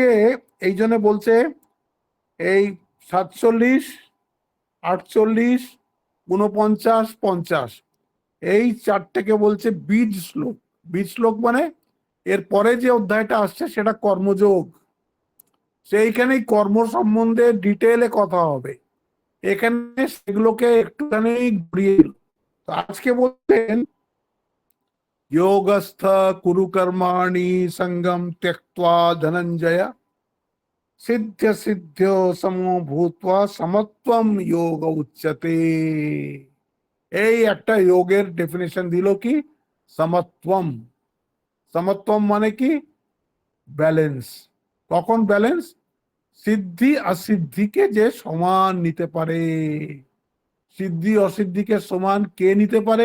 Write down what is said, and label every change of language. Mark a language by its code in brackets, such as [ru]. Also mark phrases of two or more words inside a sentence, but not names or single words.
[bn] এই জন্য বলছে এই 47, 48, 49, 50, এই চারটেকে বলছে বীজ শ্লোক। বীজ শ্লোক মানে এর পরে যে অধ্যায়টা আসছে সেটা কর্মযোগ, সেইখানেই কর্ম সম্বন্ধে ডিটেলে কথা হবে, এখানে সেগুলোকে একটুখানি ঘুরিয়ে দিল। তো আজকে বলছেন [sa] योगस्थ कुरु कर्माणि संगम त्यक्त्वा धनंजय सिद्ध सिद्ध्यो समो भूत्वा समत्वम योग उच्यते। [bn] এই একটা যোগের ডেফিনেশন দিল কি, সমত্বম। সমত্বম মানে কি, ব্যালেন্স। কখন ব্যালেন্স? সিদ্ধি অসিদ্ধিকে যে সমান নিতে পারে। সিদ্ধি অসিদ্ধিকে সমান কে নিতে পারে?